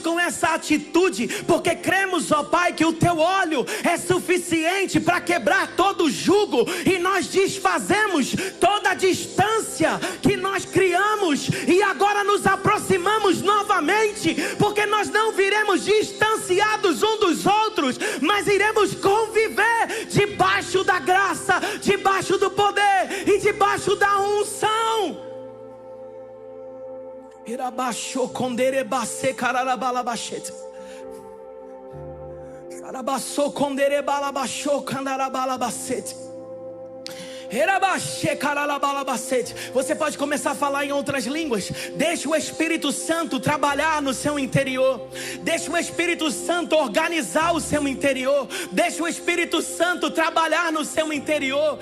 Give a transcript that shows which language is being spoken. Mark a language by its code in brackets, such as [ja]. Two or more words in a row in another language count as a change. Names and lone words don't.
[pt] com essa atitude, porque cremos, ó Pai, que o Teu óleo é suficiente para quebrar todo o jugo, e nós desfazemos toda a distância que nós criamos, e agora nos aproximamos novamente, porque nós não viremos distanciados um dos outros, futuros, mas iremos conviver debaixo da graça, debaixo do poder e debaixo da unção. Irabaixo conderebase cararabalabachete. Carabaço conderebalabaixo candarabalabacete. Você pode começar a falar em outras línguas. Deixa o Espírito Santo trabalhar no seu interior. Deixa o Espírito Santo organizar o seu interior. Deixa o Espírito Santo trabalhar no seu interior.